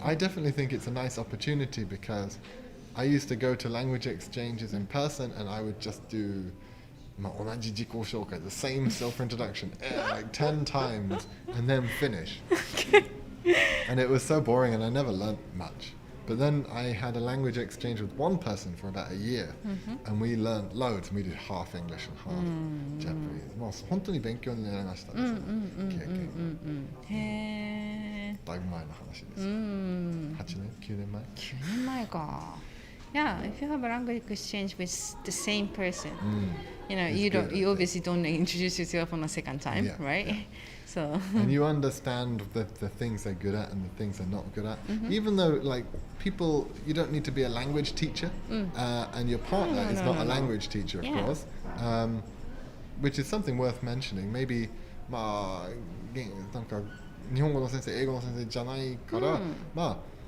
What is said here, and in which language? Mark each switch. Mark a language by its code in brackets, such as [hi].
[en] I definitely think it's a nice opportunity because I used to go to language exchanges in person and I would just do [ja] 同じ自己紹介, [en] the same self-introduction like 10 times and then finish. And it was so boring and I never learnt much. But then I had a language exchange with one person for about a year and we learned loads and we did half English and half Japanese. [ja] もう本当に勉強になりましたね、その経験。へー。だいぶ前の話です。8年 ?9 年前 9年前か。 [en] Yeah, if you have a language exchange with the same person, you know, you obviously don't introduce yourself on a second time, right? So and you understand the things they're good at and the things they're not good at. Even though like people, you don't need to be a language teacher, and your partner is not a language teacher, of course, which is something worth mentioning. Maybe, [ja] まあ、なんか日本語の先生、英語の先生じゃないから、まあ、